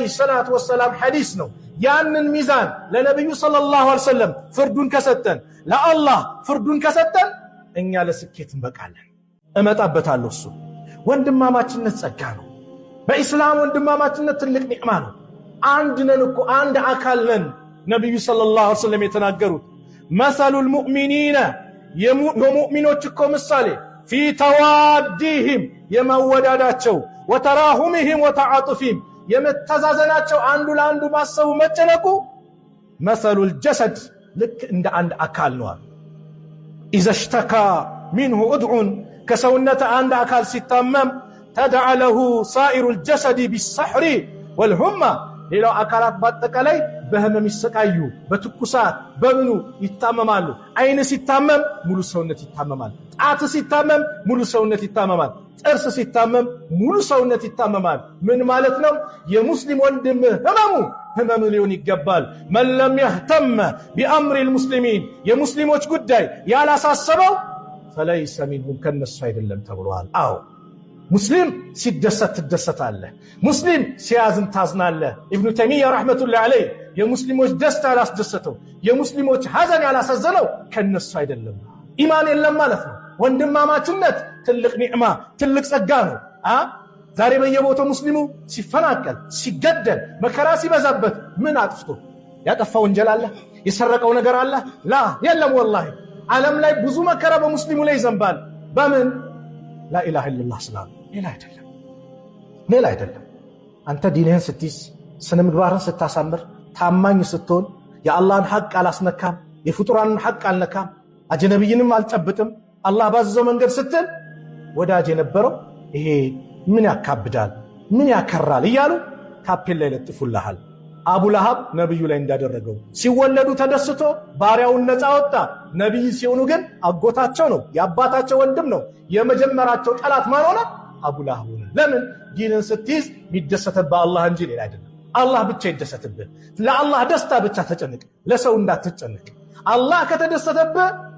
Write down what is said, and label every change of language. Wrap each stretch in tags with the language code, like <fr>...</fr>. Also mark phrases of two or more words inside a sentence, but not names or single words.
<ar>الصلاة والسلام</ar> <am>ሐዲስ ነው ያንን ሚዛን ለነብዩ</am> <ar>صلى الله عليه وسلم</ar> <am>ፍርዱን ከሰጠን ለአላህ ፍርዱን ከሰጠን እኛ ለስኬት እንበቃለን እመጣበታለሁ እሱ ወንድማማችነት ጸጋ ነው በእስላም ወንድማማችነት ትልቅ ኒዕማ ነው አንድ ነን እኮ አንድ አካል ነን ነብዩ</am> <ar>صلى الله عليه وسلم</ar> <am>የተናገሩት</am> <ar>مثل المؤمنين</ar> <am>የሙእሚኖች እኮ ምሳሌ</am> <ar>في توادهم</ar> <am>የመወዳዳቸው</am> <ar>وتراحمهم وتعاطفهم</ar> <am>የመተዛዘናቸው አንዱ ለአንዱ ማሰቡ መጨነቁ</am> <ar>مثل الجسد</ar> <am>ልክ እንደ አንድ አካል ነው</am> <ar>اذا اشتكى منه عضو</ar> <am>ከሰውነት አንድ አካል ሲታመም</am> <ar>تدعى له سائر الجسد بالسحر والهمة</ar> <am>ሌላው አካላት በአጠቃላይ በህመም ይሰቃዩ በትኩሳት በምኑ ይታመማሉ አይን ሲታመም ሙሉ ሰውነት ይታመማል ጣት ሲታመም ሙሉ ሰውነት ይታመማል ጥርስ ሲታመም ሙሉ ሰውነት ይታመማል ምን ማለት ነው የሙስሊም ወንድም ህመሙ ሊሆን ይገባል</am> <ar>من لم يهتم بأمر المسلمين</ar> <am>የሙስሊሞች ጉዳይ ያላሳሰበው</am> <ar>فليس منهم</ar> <am>ከነሱ አይደለም ተብሏል አዎ ሙስሊም ሲደሰት ትደሰታለህ ሙስሊም ሲያዝን ታዝናለህ ኢብኑ ተይሚያ</am> <ar>رحمة الله عليه</ar> <am>የሙስሊሞች ደስታ ያላስደሰተው የሙስሊሞች ሐዘን ያላሳዘነው ከነሱ አይደለም ኢማን የለም ማለት ነው ወንድማማችነት ትልቅ ኒዕማ ትልቅ ጸጋ ነው ዛሬ በየቦታው ሙስሊሙ ሲፈናቀል ሲገደል መከራ ሲበዛበት ምን አጥፍቶ ያጠፋው ወንጀል አለ የሰረቀው ነገር አለ ላ የለም ወላሂ ዓለም ላይ ብዙ መከራ በሙስሊሙ ላይ ይዘንባል በምን</am> <ar>لا إله إلا الله سلام</ar> <am>ሌላ አይደለም አንተ ዲንህን ስትይዝ ስነ ምግባርን ስታሳምር ታማኝ ስትሆን የአላህን ሐቅ አላስነካም የፍጡራንን ሐቅ አልነካም አጅነብይንም አልጨብጥም አላህ ባዘዘው መንገድ ስትል ወዳጅ የነበረው ይሄ ምን ያካብዳል ምን ያከራል እያሉ ታፔል ላይ ለጥፉልሃል አቡ ለሃብ ነብዩ ላይ እንዳደረገው ሲወለዱ ተደስቶ ባሪያውን ነፃ ወጣ ነብይ ሲሆኑ ግን አጎታቸው ነው ያባታቸው ወንድም ነው የመጀመራቸው ጠላት ማን ሆነ አቡ ለሃብ ሆነ ለምን ዲንን ስትይዝ ሚደሰተባ አላህ እንጂ ሌላ አይደለም አላህ ብቻ ይደሰትብህ ለአላህ ደስታ ብቻ ተጨነቅ ለሰው እንዳትጨነቅ አላህ ከተደሰተብህ</am>